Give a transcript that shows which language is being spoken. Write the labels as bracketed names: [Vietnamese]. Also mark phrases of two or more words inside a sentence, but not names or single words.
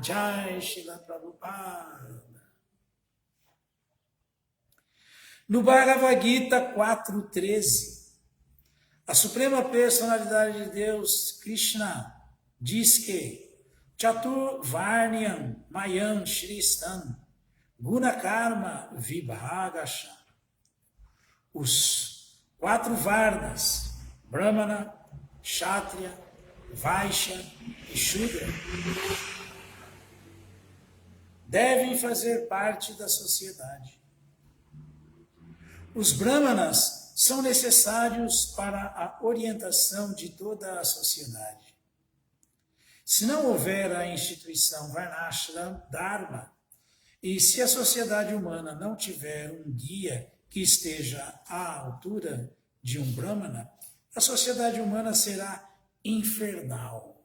[Portuguese] Jai Srila Prabhupada. No Bhagavad Gita 4.13, a Suprema Personalidade de Deus, Krishna, diz que [Sanskrit] Chatur Varnyam Mayam Shristan Gunakarma Vibhagasha. [Portuguese] Os 4 Varnas, Brahmana, Kshatriya, Vaishya e Shudra, devem fazer parte da sociedade. Os Brahmanas são necessários para a orientação de toda a sociedade. Se não houver a instituição [Sanskrit] Varnashram Dharma, [Portuguese] e se a sociedade humana não tiver um guia que esteja à altura de um Brahmana, a sociedade humana será infernal.